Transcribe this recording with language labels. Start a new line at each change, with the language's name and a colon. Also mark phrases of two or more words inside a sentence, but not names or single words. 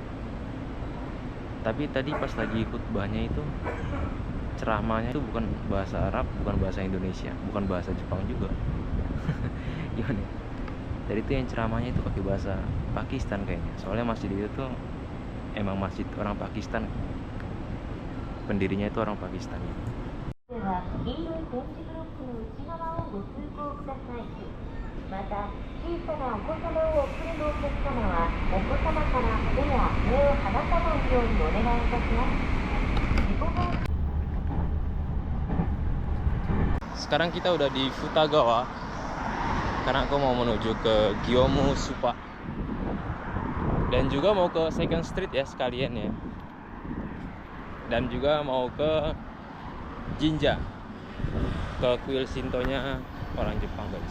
Indonesian: Tapi tadi pas lagi khutbahnya itu, ceramahnya itu bukan bahasa Arab, bukan bahasa Indonesia, bukan bahasa Jepang juga. Gimana? Jadi itu yang ceramahnya itu pakai bahasa Pakistan kayaknya. Soalnya masjid itu tuh emang masjid orang Pakistan. Pendirinya itu orang Pakistan.
Japanese: では黄色い点字ブロックの内側をご通行ください。また小さなお子様をお連れのお客様はお子様から手や目を離さないようにお願いいたします。事故防止
Indonesian: Sekarang kita udah di Futagawa karena aku mau menuju ke Gyomu Supa dan juga mau ke Second Street ya sekalian ya, dan juga mau ke Jinja, ke kuil Shinto-nya orang Jepang guys.